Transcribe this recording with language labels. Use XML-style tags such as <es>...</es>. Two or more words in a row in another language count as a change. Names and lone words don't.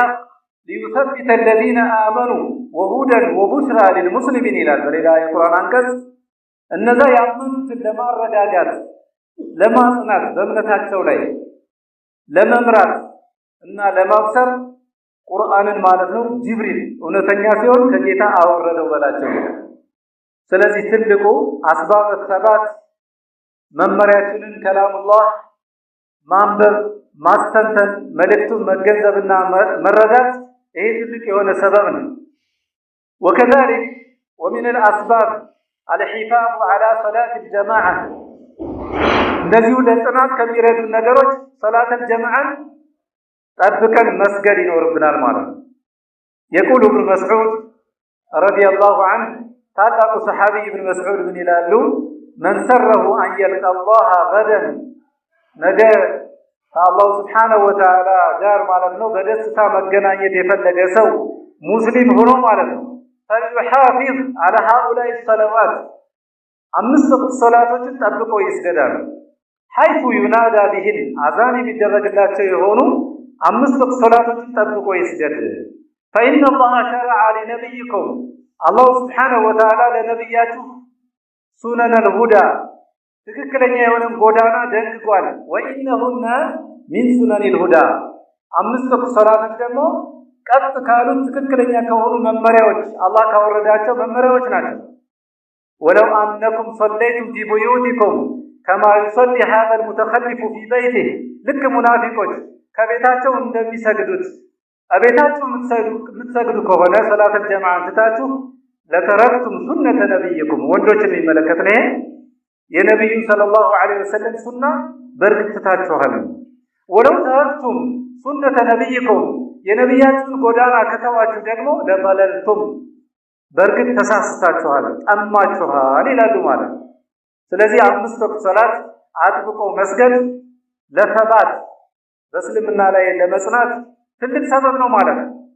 <ar>بالحق ليثبت الذين آمنوا وهدى وبشرى للمسلمين</ar> <am>ይላል በሌላ የቁርአን አንቀጽ እነዛ ያመኑትን ለማረጋጋት ለማጽናት በእምነታቸው ላይ ለመምራት እና ለማብሰር ቁርአንን ማለት ነው ጅብሪል እውነተኛ ሲሆን ከጌታ አወረደው በላቸው። ስለዚህ ትልቁ አስባብ ተባት መመሪያችንን ከላሙላህ ማንበብ ማስተንተን መልእክቱን መገንዘብና መረዳት ይሄ ትልቅ የሆነ ሰበብ ነው።</am> <ar>وكذلك ومن الأسباب الحفاظ على صلاة الجماعة</ar> <am>እንደዚሁ ለጽናት ከሚረዱ ነገሮች</am> <ar>صلاة الجماعة</ar> <am>ጠብቀን መስገድ ይኖርብናል ማለት ነው።</am> <ar>يقول ابن مسعود رضي الله عنه</ar> <am>ታላቁ ሰሃቢ ኢብኑ መስዑድ ምን ይላሉ?</am> <ar>من سره أن يلقى الله غدا</ar> <am>ነገ</am> <ar>من الله سبحانه وتعالى</ar> <am>ጋር ማለት ነው በደስታ መገናኘት የፈለገ ሰው ሙስሊም ሆኖ ማለት ነው</am> <ar>فليحافظ على هؤلاء الصلوات</ar> <am>አምስት ወቅት ሶላቶችን ጠብቆ ይስገዳል።</am> <ar>حيث ينادى بهن</ar> <am>አዛን የሚደረግላቸው የሆኑ አምስት ወቅት ሶላቶችን ጠብቆ ይስገድ።</am> <ar>فإن الله شرع لنبيكم الله سبحانه وتعالى</ar> <am>ለነብያችሁ</am> <ar>سنن الهدى</ar> <am>ትክክለኛ የሆነ ጎዳና ደንግጓል።</am> <ar>وإنهن من سنن ال</ar> <am>ሁዳ አምስት ወቅት ሶላቶች ደግሞ ቀጥ ካሉት ትክክለኛ ከሆኑ መመሪያዎች አላህ ካወረዳቸው መመሪያዎች ናቸው።</am> <ar>ولو أنكم صليتم في بيوتكم كما يصلي هذا المتخلف في بيته</ar> <am>ልክ ሙናፊቆች ከቤታቸው እንደሚሰግዱት አቤታችሁ የምትሰግዱ ከሆነ ሶላተል ጀማዓ ትታችሁ</am> <ar>لتركتم سنة نبيكم</ar> <am>ወንዶችን የሚመለከት ነው። የነብዩ</am> <ar>صلى الله عليه وسلم</ar> <am>ሱና በርግጥ ትታችኋል።</am> <ar>ولو تركتم سنة نبيكم</ar> <am>የነብያችሁን ጎዳና ከተዋችሁ ደግሞ ለበለልቱም በርግጥ ተሳስታችኋል ጠማችኋል ይላሉ ማለት። ስለዚህ አምስት ወቅት ሶላት አጥብቆ መስገድ ለተባት በእስልምና ላይ ለመጽናት ትልቅ ሰበብ ነው ማለት ነው።</am>